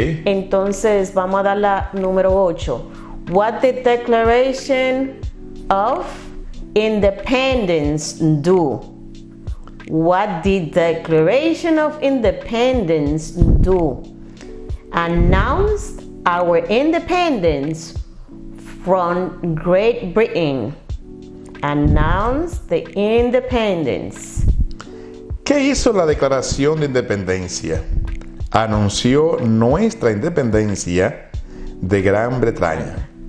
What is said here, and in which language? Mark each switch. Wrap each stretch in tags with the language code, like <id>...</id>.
<es>Entonces vamos a dar la número 8.</es> <en>What the Declaration of Independence do? What the Declaration of Independence do? Announced our independence from Great Britain. Announced the independence.</en> <es>¿Qué hizo la Declaración de Independencia? Anunció nuestra independencia de Gran Bretaña.</es>